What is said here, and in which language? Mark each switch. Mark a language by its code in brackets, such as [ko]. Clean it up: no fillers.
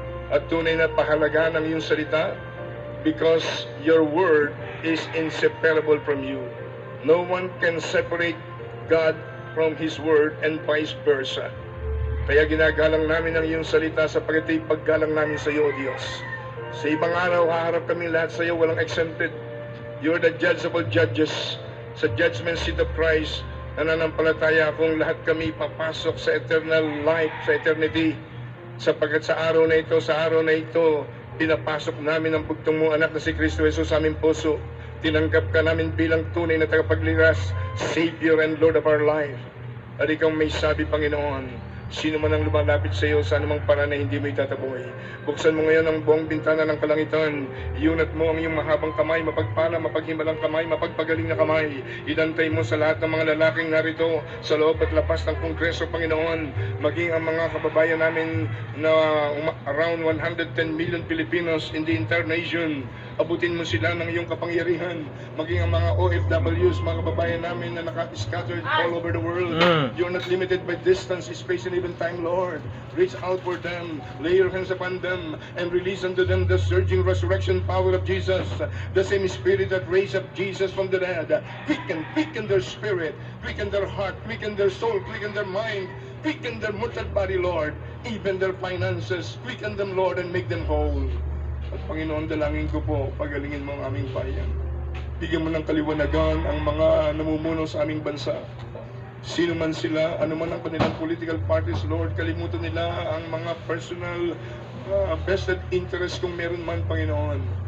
[tl] At tunay na pahalaga ng iyong salita, [en] because your word is inseparable from you. No one can separate God from His word and vice versa. [tl] Kaya ginagalang namin ang iyong salita sapagkat ay paggalang namin sa iyo, O Diyos. Sa ibang araw, haharap kami lahat sa iyo, walang exempted. [en] You're the judge of all judges. [tl] Sa judgment seat of Christ, nananampalataya akong lahat kami papasok sa eternal life, sa eternity. Sapagkat sa araw na ito, pinapasok namin ang bugtong mong anak na si Kristo Jesus sa aming puso. Tinanggap ka namin bilang tunay na tagapagliras, [en] Savior and Lord of our life. [tl] At ikaw may sabi, Panginoon, sino man ang lumalapit sa iyo sa anumang paraan na hindi mo itataboy. Buksan mo ngayon ang buong bintana ng kalangitan. Iunat mo ang iyong mahabang kamay, mapagpala, mapaghimalang kamay, mapagpagaling na kamay. Idantay mo sa lahat ng mga lalaking narito sa loob at labas ng Kongreso, Panginoon. Maging ang mga kababayan namin na [en] around 110 million Filipinos in the entire nation. [tl] Abutin mo sila ng iyong kapangyarihan. Maging ang mga OFWs, mga kababayan namin na naka-scattered [en] all over the world. You're not limited by distance, space, and even time, Lord. Reach out for them, lay your hands upon them, and release unto them the surging resurrection power of Jesus. The same Spirit that raised up Jesus from the dead. Quicken their spirit, quicken their heart, quicken their soul, quicken their mind, quicken their mortal body, Lord. Even their finances, quicken them, Lord, and make them whole. [tl] At Panginoon, dalangin ko po, pagalingin mo ang aming bayan. Bigyan mo ng kaliwanagan ang mga namumuno sa aming bansa. Sino man sila, ano man ang kanilang political parties, Lord, kalimutan nila ang mga personal vested interest kung meron man, Panginoon.